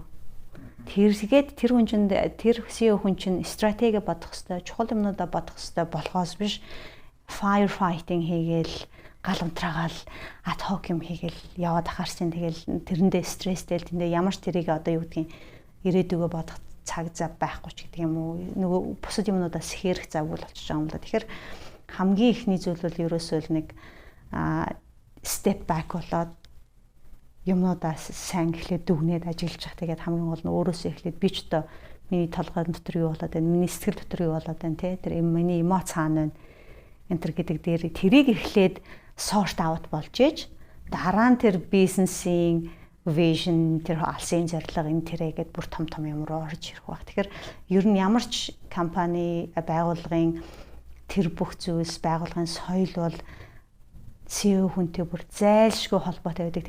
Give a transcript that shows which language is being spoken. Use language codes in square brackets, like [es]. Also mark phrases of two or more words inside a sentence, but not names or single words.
[mn] Тэгээд тэр хүн чинь тэр CEO хүн чинь стратеги бодох хэрэгтэй, чухал юмнуудаа бодох хэрэгтэй болохоос биш firefighting хийгээл гал унтраагаал [en] ad hoc [mn] юм хийгээл яваад ахаарсан. Тэгэл тэрэндээ стресстэй л тэндээ ямар ч тэрийг одоо юу гэдгийг ирээдүгөө бодох цаг зав байхгүй ч гэдэг юм уу. Нөгөө бусад юмнуудаас хэрэг завгүй болчихж байгаа юм л да. Тэгэхээр хамгийн ихний зүйл бол ерөөсөө л нэг [en] step back [mn] болоод юмнуудаас сайн эхлээд дүгнээд ажиллаж явах. Тэгээд хамгийн гол нь өөрөөсөө эхлээд би ч одоо миний толгой дотор юу болоод байна, миний сэтгэл дотор юу болоод байна те. Тэр миний эмоц хаана байна. Энтер гэдэг дээр тэрийг эхлээд [en] sort out [mn] болж ээж дараа нь тэр бизнесийн vision тэр алсын зорилго энэ тэрэгээд бүр том юм руу орж ирэх баг. Тэгэхээр ер нь ямар ч компани байгууллагын тэр бүх зүйлс байгууллагын соёл бол CEO хүнтэй бүр зайлшгүй холбоотой байдаг.